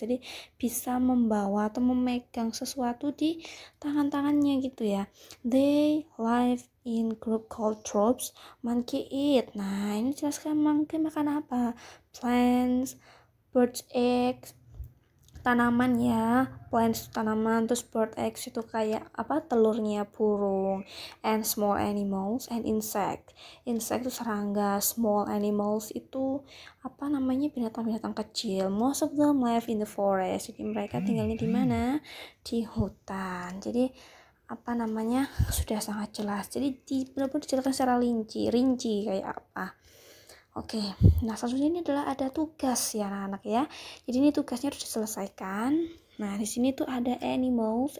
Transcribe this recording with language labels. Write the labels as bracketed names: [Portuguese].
[Indonesian] Jadi bisa membawa atau memegang sesuatu di tangan-tangannya gitu ya. [English] They live in group called troops. Monkey eat. [Indonesian] Nah, ini jelaskan monkey makan apa? [English] Plants, birds eggs, [Indonesian] tanaman ya, plants tanaman, terus [English] bird eggs [Indonesian] itu kayak apa, telurnya burung, [English] and small animals and insect [Indonesian] itu serangga, [English] small animals [Indonesian] itu apa namanya, binatang-binatang kecil. [English] Most of them live in the forest. [Indonesian] Jadi mereka tinggalnya di mana? Di hutan. Jadi apa namanya, sudah sangat jelas. Jadi benar-benar dijelaskan secara rinci kayak apa. Oke, nah selanjutnya ini adalah ada tugas ya anak-anak ya. Jadi ini tugasnya harus diselesaikan. Nah, di sini tuh ada animals.